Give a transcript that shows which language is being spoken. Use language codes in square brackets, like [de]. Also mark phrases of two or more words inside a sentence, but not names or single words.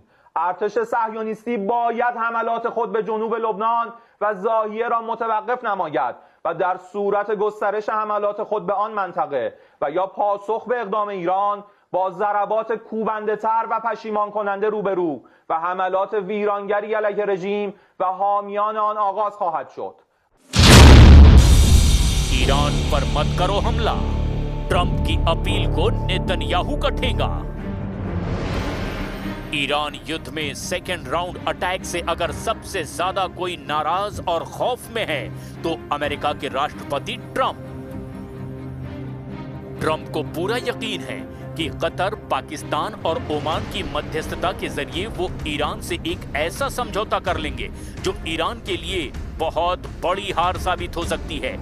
[fa] ارتش صهیونیستی باید حملات خود به جنوب لبنان و زاویه را متوقف نماید و در صورت گسترش حملات خود به آن منطقه و یا پاسخ به اقدام ایران با ضربات کوبنده تر و پشیمان کننده روبرو و حملات ویرانگری علیه رژیم و حامیان آن آغاز خواهد شد. [hi] ईरान पर मत करो हमला, ट्रंप की अपील को नेतन्याहू का ठेंगा। ईरान युद्ध में [en] second round attack [hi] से अगर सबसे ज्यादा कोई नाराज और खौफ में है तो अमेरिका के राष्ट्रपति ट्रंप को पूरा यकीन है कि कतर, पाकिस्तान और ओमान की मध्यस्थता के जरिए वो ईरान से एक ऐसा समझौता कर लेंगे जो ईरान के लिए बहुत बड़ी हार साबित हो सकती है।